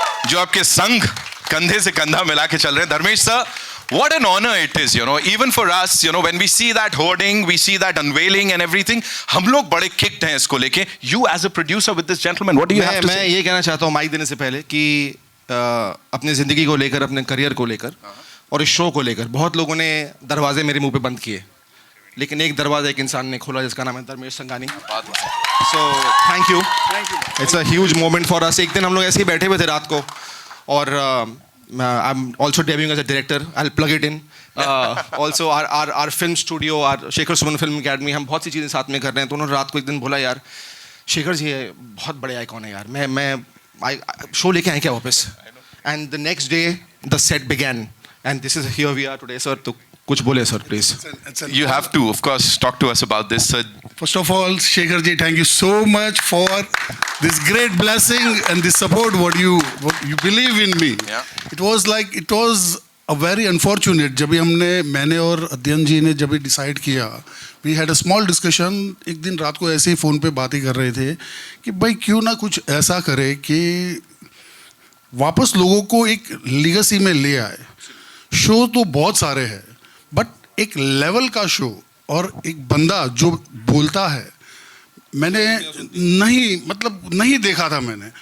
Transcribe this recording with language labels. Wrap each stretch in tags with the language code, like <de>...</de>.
<hi>जो आपके संग कंधे से कंधा मिला के चल रहे हैं.</hi> <en>Dharmesh sir, what an honor it is, you know, even for us, you know, when we see that hoarding, we see that unveiling and everything,</en> <hi>हम लोग बड़े kicked हैं इसको लेके.</hi> <en>You as a producer with this gentleman, what do you have to say?</en> <hi>मैं ये कहना चाहता हूँ माइक देने से पहले कि अपने जिंदगी को लेकर, अपने करियर को लेकर और इस शो को लेकर बहुत लोगों ने दरवाजे मेरे मुंह पे बंद किए, लेकिन एक दरवाजा एक इंसान ने खोला जिसका नाम है Dharmesh संगानी.</hi> <en>So thank you. It's a huge moment for us.</en> <hi>एक दिन हम लोग ऐसे ही बैठे हुए थे रात को और</hi> <en>I'm also debuting as a director. I'll plug it in. Also our film studio, our</en> <hi>Shekhar Suman film academy, हम बहुत सी चीज़ें साथ में कर रहे हैं. तो उन्होंने रात को एक दिन बोला यार शेखर जी बहुत बड़े आइकॉन है यार, मैं शो लेके आए क्या वापस.</hi> <en>And the next day the set began and this is here we are today.</en> <hi>Sir, तो कुछ बोले sir please.</hi> <en>You have to of course talk to us about this, sir. First of all, Shekhar ji, thank you so much for this great blessing and this support what you believe in me. Yeah. It was a very unfortunate</en> <hi>जब मैंने और अध्ययन जी ने जब decide किया,</hi> <en>we had a small discussion.</en> <hi>एक दिन रात को ऐसे ही फ़ोन पे बातें कर रहे थे कि भाई क्यों ना कुछ ऐसा करे कि वापस लोगों को एक लीगेसी में ले आए. शो तो बहुत सारे हैं बट एक लेवल का शो और एक बंदा जो बोलता है मैंने नहीं देखा था मैंने.</hi>